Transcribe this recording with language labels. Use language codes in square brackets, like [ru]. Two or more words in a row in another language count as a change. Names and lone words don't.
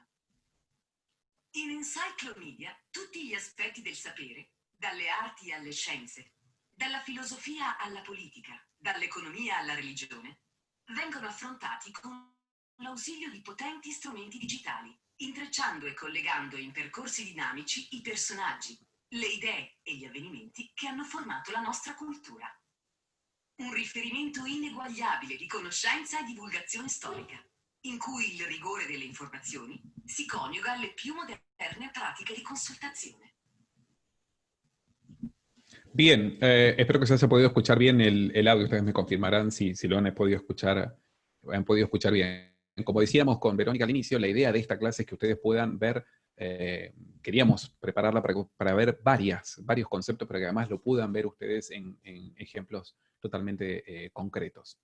[it] In Encyclomedia tutti gli aspetti del sapere, dalle arti alle scienze, dalla filosofia alla politica, dall'economia alla religione, vengono affrontati con l'ausilio di potenti strumenti digitali, intrecciando e collegando in percorsi dinamici i personaggi, le idee e gli avvenimenti che hanno formato la nostra cultura. Un riferimento ineguagliabile di conoscenza e divulgazione storica, in cui il rigore delle informazioni si coniuga alle più moderne pratiche di consultazione. [es] Bien, espero que se haya podido escuchar bien el audio. Ustedes me confirmarán si lo han podido escuchar bien. Como decíamos con Verónica al inicio, la idea de esta clase es que ustedes puedan ver, queríamos prepararla para ver varios conceptos, para que además lo puedan ver ustedes en ejemplos totalmente concretos.